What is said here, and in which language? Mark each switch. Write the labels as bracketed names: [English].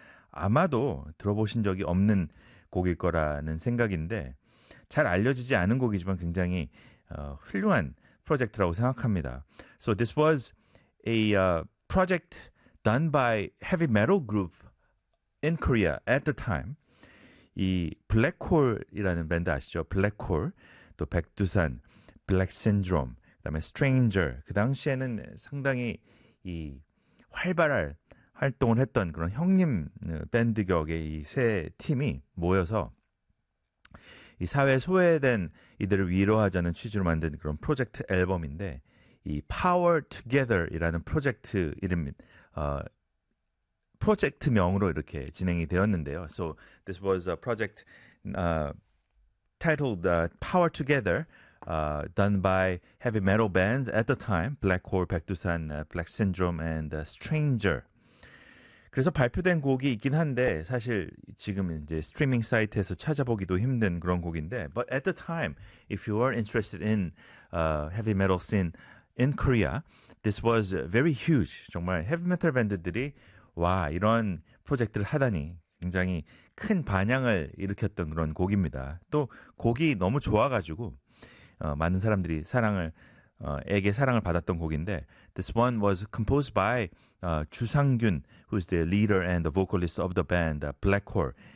[Korean] 아마도 들어보신 적이 없는 곡일 거라는 생각인데 잘 알려지지 않은 곡이지만 굉장히 훌륭한 프로젝트라고 생각합니다. [English] So this was a project done by heavy metal group in Korea at the time. [Korean] 이 블랙홀이라는 밴드 아시죠? 블랙홀, 또 백두산, 블랙신드롬, 그 다음에 Stranger, 그 당시에는 상당히 이 활발한 활동을 했던 그런 형님 밴드 격의 이 세 팀이 모여서 이 사회 소외된 이들을 위로하자는 취지로 만든 그런 프로젝트 앨범인데 이 Power Together이라는 프로젝트 이름, 프로젝트 명으로 이렇게 진행이 되었는데요. [English] So this was a project titled Power Together. Done by heavy metal bands at the time, Blackhole, 백두산, Black Syndrome, and Stranger. [Korean] 그래서 발표된 곡이 있긴 한데 사실 지금 이제 스트리밍 사이트에서 찾아보기도 힘든 그런 곡인데. [English] But at the time, if you are interested in heavy metal scene in Korea, this was very huge. [Korean] 정말 heavy metal 밴드들이 와 이런 프로젝트를 하다니. 굉장히 큰 반향을 일으켰던 그런 곡입니다. 또 곡이 너무 좋아가지고 많은 사람들이 사랑을 에게 사랑을 받았던 곡인데 [English] This one was composed by 주상균 who is the leader and the vocalist of the band Blackhole.